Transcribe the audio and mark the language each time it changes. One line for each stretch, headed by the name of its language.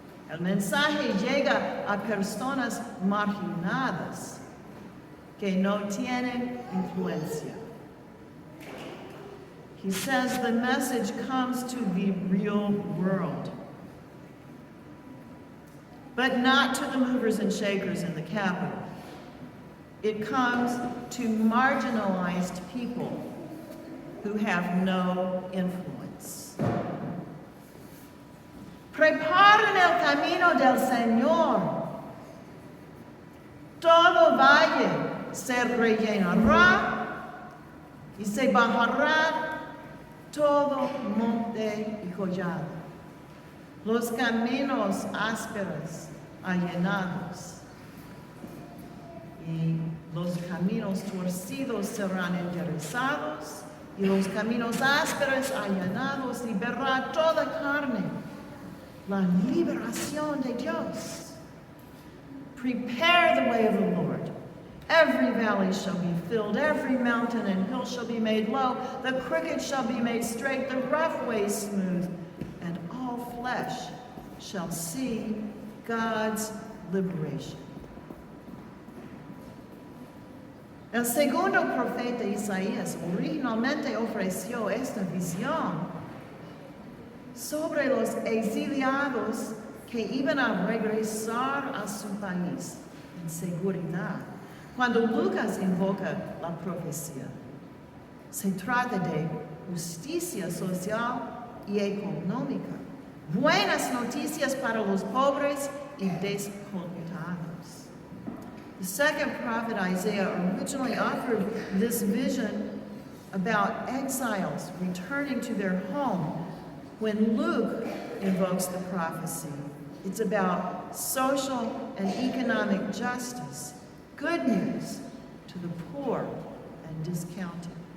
Spanish: El mensaje llega a personas marginadas que no tienen influencia.
English: He says the message comes to the real world, but not to the movers and shakers in the capital. It comes to marginalized people who have no influence.
Spanish: Preparen el camino del Señor. Todo valle se rellenará y se bajará todo monte y collado. Los caminos ásperos allanados y los caminos torcidos serán enderezados y los caminos ásperos allanados y verá toda carne la liberación de Dios.
English: Prepare the way of the Lord. Every valley shall be filled, every mountain and hill shall be made low, the crooked shall be made straight, the rough way smooth, and all flesh shall see God's liberation.
Spanish: El segundo profeta Isaías originalmente ofreció esta visión sobre los exiliados que iban a regresar a su país en seguridad. Cuando Lucas invoca la profecía, se trata de justicia social y económica, buenas noticias para los pobres y descontados.
English: The second prophet Isaiah originally offered this vision about exiles returning to their home. When Luke invokes the prophecy, it's about social and economic justice, good news to the poor and discounted.